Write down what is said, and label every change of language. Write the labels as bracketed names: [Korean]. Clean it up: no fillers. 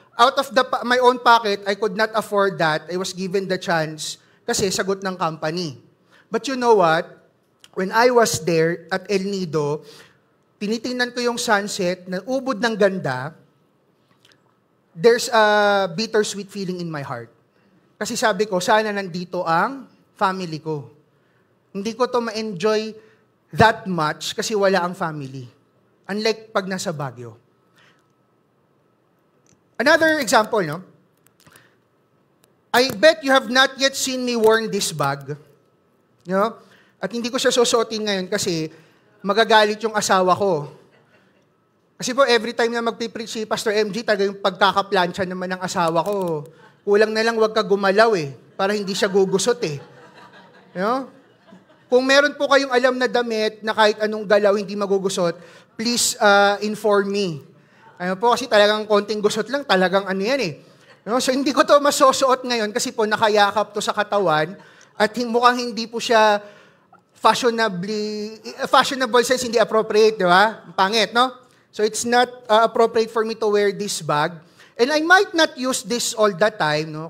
[English] Out of my own pocket, I could not afford that. I was given the chance [Filipino] kasi sagot ng company. [English] But you know what? When I was there at El Nido, [Filipino] tinitingnan ko yung sunset na ubod ng ganda. [English] there's a bittersweet feeling in my heart. [Filipino] Kasi sabi ko, sana nandito ang family ko. Hindi ko to ma-enjoy [English] that much [Filipino] kasi wala ang family. Unlike pag nasa Baguio. [English] Another example, no? I bet you have not yet seen me worn this bag. You know? [Filipino] At hindi ko siya susuotin ngayon kasi magagalit yung asawa ko. Kasi po, every time na magpipreach si Pastor MG, talaga yung pagkakaplansya naman ng asawa ko. Kulang na lang wag ka gumalaw para hindi siya gugusot [English] You know? [Filipino] Kung meron po kayong alam na damit na kahit anong galaw hindi magugusot, [English] please inform me. [Filipino] Ano po, kasi talagang konting gusot lang, talagang ano yan No? So hindi ko to masusuot ngayon kasi po nakayakap to sa katawan at mukhang hindi po siya [English] fashionable sense, [Filipino] hindi appropriate, di ba? Pangit, no? [English] So it's not appropriate for me to wear this bag. And I might not use this all the time, no?